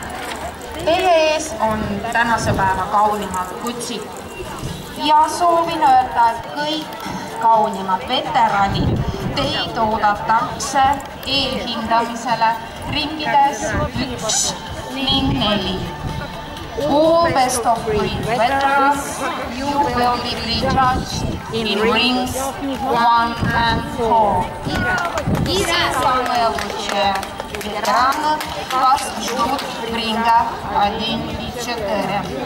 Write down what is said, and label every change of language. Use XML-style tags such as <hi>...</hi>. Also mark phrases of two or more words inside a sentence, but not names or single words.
<et>Teie ees on tänase päeva kaunimad kutsid ja soovin öelda, et kõik kaunimad veteranid teid oodatakse eelhindamisele ringides 1 ning 4.</et> <en>All best of breed veterans, you will be prejudged in rings 1 and 4.</en> <ru>Самые лучшие ветераны вас ждут в рингах 1 и 4.</ru>